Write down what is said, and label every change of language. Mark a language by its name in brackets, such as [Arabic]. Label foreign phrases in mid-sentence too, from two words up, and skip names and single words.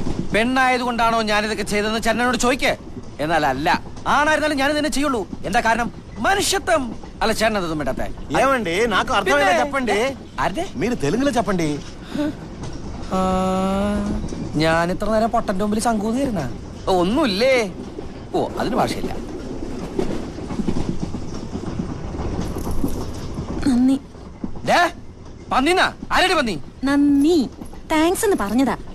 [Malayalam] പെണ്ണായതുകൊണ്ടാണോ ഞാനിതൊക്കെ ചെയ്തതെന്ന് ചേട്ടനോട് ചോദിക്കേ. എന്നാൽ അല്ല, ആണായിരുന്നാലും ഞാൻ തന്നെ ചെയ്യുള്ളൂ. എന്താ കാരണം? [Telugu] మనుషత్వం. అలా చేరనదు మిడతే ఏమండి నాకు అర్థమైనా చెప్పండి. అరే మీరు తెలుగులో చెప్పండి. [Malayalam] ഞാൻ ഇത്ര നേരം പൊട്ടന്റെ മുമ്പിൽ ശങ്കൂന്നിരുന്ന ഒന്നുമില്ലേ. ഓ അതിന് ഭാഷയില്ല. നന്ദി. പന്നിന്നാ? ആരടി പന്നി? നന്ദി, താങ്ക്സ് എന്ന് പറഞ്ഞതാ.